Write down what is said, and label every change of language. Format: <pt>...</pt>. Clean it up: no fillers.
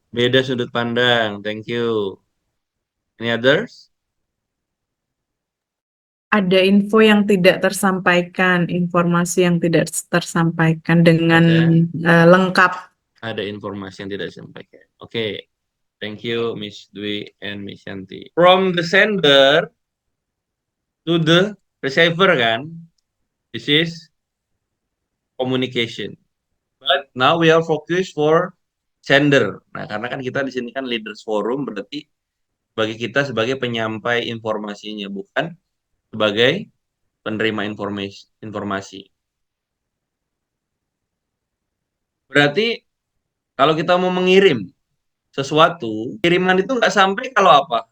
<id>Beda sudut pandang.</id> <en>Thank you. Any others?</en> <id>Ada info yang tidak tersampaikan, informasi yang tidak tersampaikan dengan lengkap. Ada informasi yang tidak disampaikan.</id> <en>Oke. Thank you, Miss Dwi and Miss Yanti. From the sender to the receiver kan, this is communication. But now we are focused for sender.</en> <id>Nah, karena kan kita di sini kan leaders forum, berarti bagi kita sebagai penyampai informasinya, bukan sebagai penerima informasi. Berarti kalau kita mau mengirim sesuatu, kiriman itu nggak sampai kalau apa?</id>